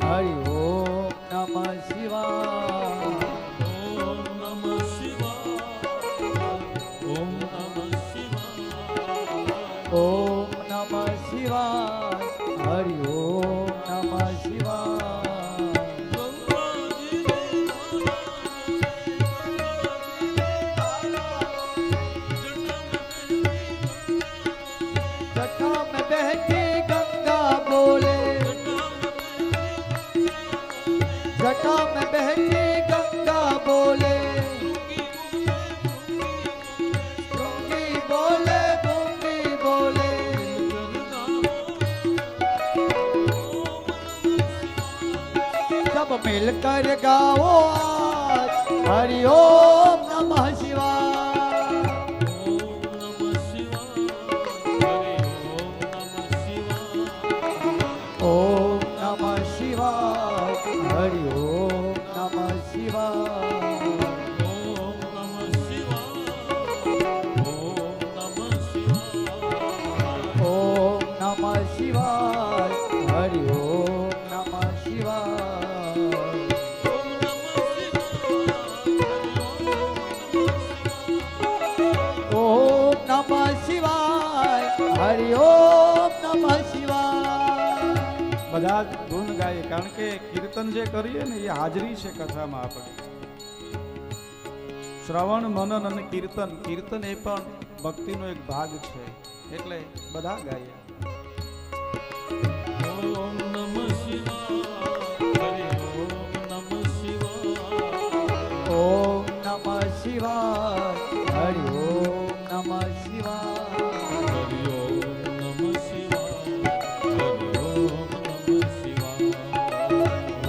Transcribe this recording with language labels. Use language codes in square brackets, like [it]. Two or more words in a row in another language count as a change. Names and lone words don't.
[sa] હરિ ઓમ નમઃ શિવાય. ઓમ નમઃ શિવાય. ઓમ નમઃ શિવાય. ઓમ નમઃ શિવાય. હરિ ઓમ નમઃ શિવાય. [hi] जटा में बहती गंगा बोले, जटा में बहती गंगा बोले, गूंगी बोले गूंगी बोले, सब मिलकर गाओ आज [sa] हरि ओम नमः शिवाय. ओम नमः शिवाय. हरि ओम नमः शिवाय. ओम नमः शिवाय. हरि ओम नमः शिवाय. ओम नमः शिवाय. हरि ओम नमः शिवाय. [gu] બધા જ ગુણ ગાય, કારણ કે કીર્તન જે કરીએ ને એ હાજરી છે કથામાં આપણે. શ્રવણ, મનન અને કીર્તન, કીર્તન એ પણ ભક્તિનો એક ભાગ છે, એટલે બધા ગાય. [sa] ઓમ નમઃ શિવાય. હરિ ઓમ નમઃ શિવાય. ओम नमः शिवाय. हरि ओम नमः शिवाय. હરિ ઓમ નમઃ શિવાય. હરિ ઓમ નમઃ શિવાય.